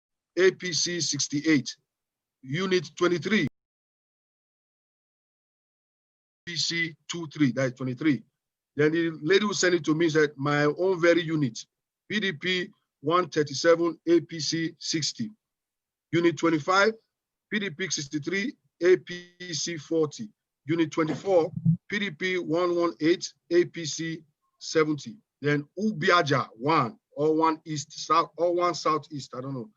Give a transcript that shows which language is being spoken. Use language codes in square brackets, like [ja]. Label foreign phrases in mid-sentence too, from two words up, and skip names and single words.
[en] APC 68. Unit 23, APC 23, that is 23. Then the lady who sent it to me said, my own very unit, PDP 137, APC 60. Unit 25, PDP 63, APC 40. Unit 24, PDP 118, APC 70. Then Ubiaja 1, or 1 east, south, or 1 southeast, I don't know.